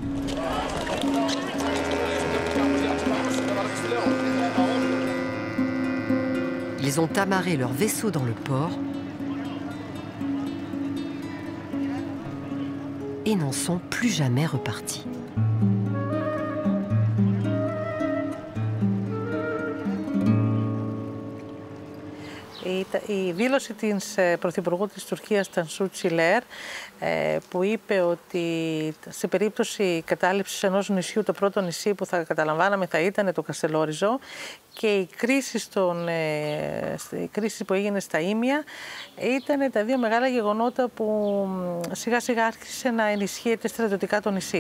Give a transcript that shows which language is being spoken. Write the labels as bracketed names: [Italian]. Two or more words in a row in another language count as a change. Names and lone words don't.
[French] Ils ont amarré leurs vaisseaux dans le port et n'en sont plus jamais repartis. [Greek] Η δήλωση της Πρωθυπουργού της Τουρκίας, Τανσού Τσιλέρ, που είπε ότι σε περίπτωση κατάληψης ενός νησιού, το πρώτο νησί που θα καταλαμβάναμε θα ήταν το Καστελόριζο, και η κρίση που έγινε στα Ήμια ήταν τα δύο μεγάλα γεγονότα που σιγά σιγά άρχισε να ενισχύεται στρατιωτικά το νησί.